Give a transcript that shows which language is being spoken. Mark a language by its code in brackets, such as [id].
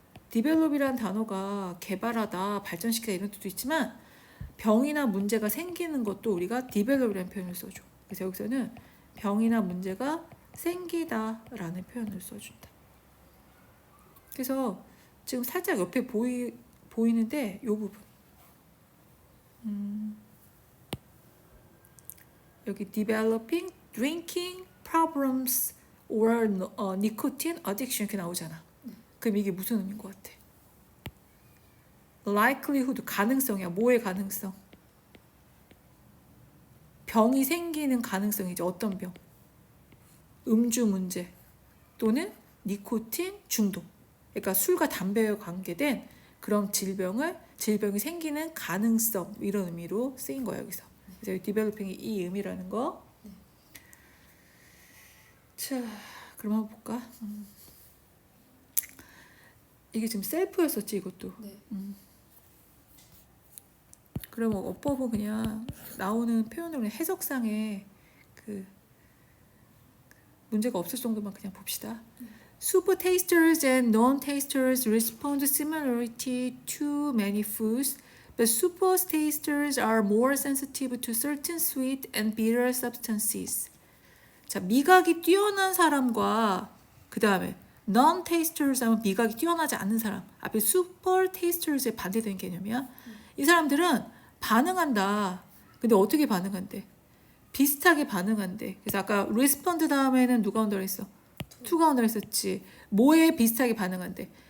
[ko] develop이라는 단어가 개발하다, 발전시키다 이런 뜻도 있지만, 병이나 문제가 생기는 것도 우리가 develop이라는 표현을 써줘. 그래서 여기서는 병이나 문제가 생기다라는 표현을 써준다. 그래서 지금 살짝 옆에 보이는데 이 부분. 여기 [en] developing drinking problems or nicotine addiction [ko] 이렇게 나오잖아. 그럼 이게 무슨 의미인 것 같아? likelihood, 가능성이야. 뭐의 가능성? 병이 생기는 가능성이죠. 어떤 병? 음주 문제 또는 니코틴 중독. 그러니까 술과 담배와 관계된 그런 질병이 생기는 가능성, 이런 의미로 쓰인 거야 여기서. 그래서 디벨로핑이 이 의미라는 거. 자, 그럼 한번 볼까? 이게 지금 셀프였었지 이것도. 그럼 어법은 그냥 나오는 표현으로 해석상에 그 문제가 없을 정도만 그냥 봅시다. [en] Super tasters and non-tasters respond similarly to many foods, but super tasters are more sensitive to certain sweet and bitter substances. [ko] 자, 미각이 뛰어난 사람과 그 다음에 non-tasters 하면 미각이 뛰어나지 않는 사람. 앞에 super tasters에 반대되는 개념이야. 이 사람들은 반응한다. 근데 어떻게 반응한대? 비슷하게 반응한대. 그래서 아까 respond 다음에는 누가 온다고 했어? to가 온다고 했었지. 뭐에 비슷하게 반응한대?